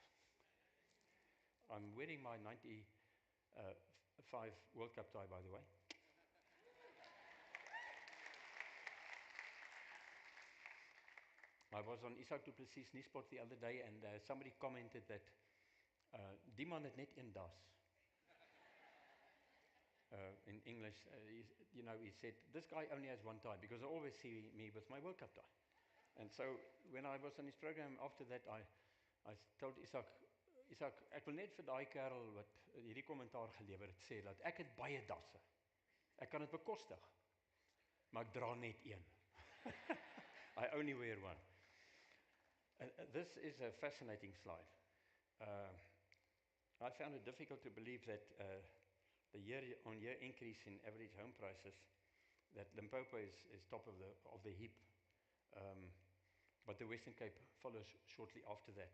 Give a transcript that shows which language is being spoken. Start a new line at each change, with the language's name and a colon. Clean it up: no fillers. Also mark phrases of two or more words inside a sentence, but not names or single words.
English: I'm wearing my 95 World Cup tie, by the way. I was on Isak du Plessis Nuuspot the other day, and somebody commented that
Afrikaans: die man het net een das.
English: In English, he said, this guy only has one tie, because I always see me with my World Cup tie. And so when I was on his program after that, I told Isak,
Afrikaans: ek wil net vir daai kerel wat hierdie kommentaar gelewer het sê dat ek het baie dasse. Ek kan dit bekostig. maar ek dra net een.
English: I only wear one. This is a fascinating slide. I found it difficult to believe that the year-on-year increase in average home prices, that Limpopo is top of the heap, but the Western Cape follows shortly after that.